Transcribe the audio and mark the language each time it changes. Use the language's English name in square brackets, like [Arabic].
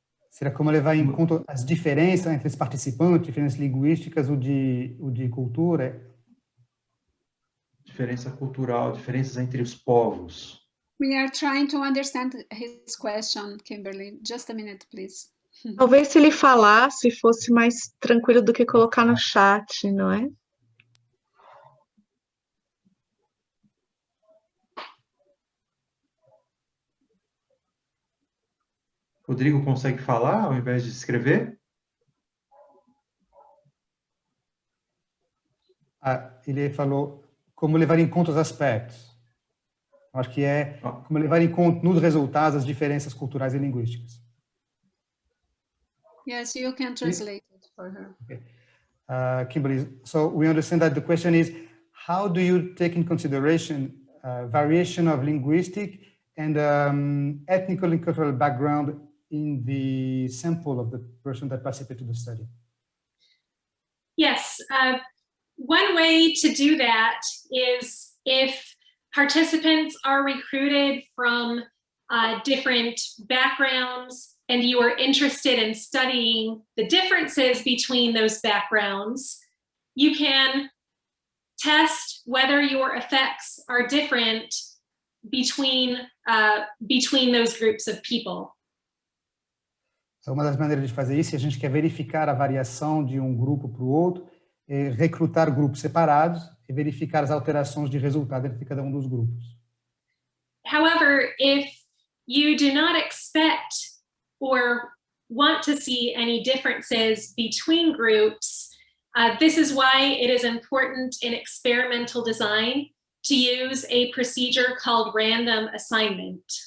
[Portuguese] Será como levar em conta as diferenças entre os participantes, diferenças linguísticas, o de cultura? Diferença cultural, diferenças entre os povos. [English] We are trying to understand his question, Kimberly. Just a minute, please. [Portuguese] Talvez se ele falasse fosse mais tranquilo do que colocar no chat, não é? Rodrigo consegue falar ao invés de escrever? Ele falou como levar em conta os aspectos. Acho que é como levar em conta nos resultados as diferenças culturais e linguísticas. [English] Yes, you can translate it for her. Okay. Kimberly, so we understand that the question is, how do you take in consideration variation of linguistic and ethnical and cultural background in the sample of the person that participated to the study? Yes, one way to do that is if participants are recruited from different backgrounds and you are interested in studying the differences between those backgrounds, you can test whether your effects are different between those groups of people. [Portuguese] Uma das maneiras de fazer isso, se a gente quer verificar a variação de um grupo para o outro, é recrutar grupos separados e verificar as alterações de resultado entre cada um dos grupos. [English] However, if you do not expect or want to see any differences between groups, this is why it is important in experimental design to use a procedure called random assignment.